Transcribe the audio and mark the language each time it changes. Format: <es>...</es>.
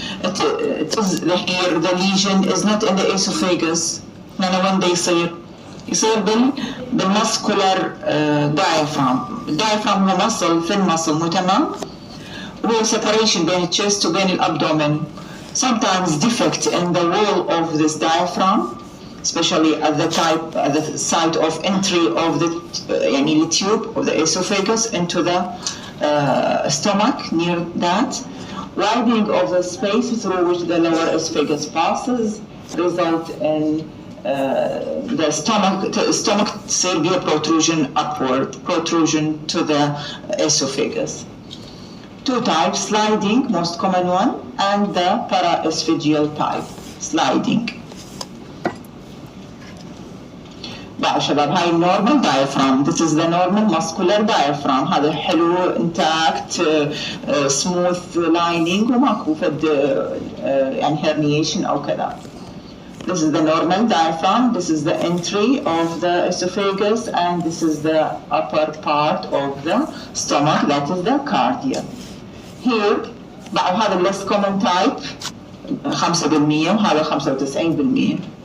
<en>It is here the lesion is not in the esophagus.</en> <ar>لأنه</ar> <en>when they</en> <ar>يصير بالmuscular diaphragm. الdiaphragm هو muscle thin muscle مو تمام؟ وهو separation بين الchest وبين الabdomen.</ar> <en>Sometimes defect in the wall of this diaphragm, especially at the site of entry of the يعني tube of the esophagus into the stomach near that. Widening of the space through which the lower esophagus passes result in the stomach</en> <ar>تصير بها</ar> <en>protrusion upward, protrusion to the esophagus. Two types, sliding, most common one, and the paraesophageal type, sliding.</en> <ar>بقى شباب هاي</ar> <en>normal diaphragm. This is the normal muscular diaphragm.</en> <ar>هذا حلو</ar> <en>intact smooth lining</en> <ar>وماكو فد يعني herniation أو كذا.</ar> <en>This is the normal diaphragm. This is the entry of the esophagus, and this is the upper part of the stomach. That is the cardia. Here</en> <ar>بقى هذا</ar> <en>less common type 5% وهذا 95%.</en>